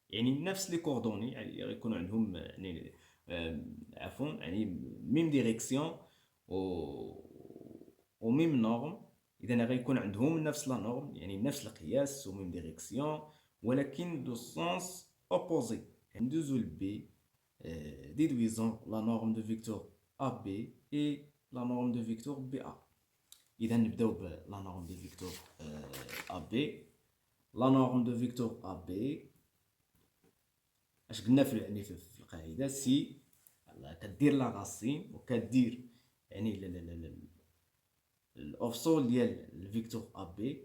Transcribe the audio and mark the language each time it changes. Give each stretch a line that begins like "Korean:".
Arabic: يعني نفس لي كوردوني، يعني غيكونوا عندهم يعني عفوا يعني
French: ميم ديريكسيون و ميم نورم.
Arabic: اذا غيكون عندهم نفس
French: لا نورم،
Arabic: يعني نفس القياس و
French: ميم ديريكسيون،
Arabic: ولكن
French: دو سونس اوبوزي.
Arabic: ندوزو ل بي
French: déduisons la norme de vecteur AB et la norme de vecteur BA.
Arabic: إذا نبداو بلا نورم دو فيكتور AB.
French: لا نورم دو فيكتور AB
Arabic: اش قلنا يعني في القاعده سي كدير
French: لا غاسين
Arabic: وكدير يعني الاوفسول ديال الفيكتور AB.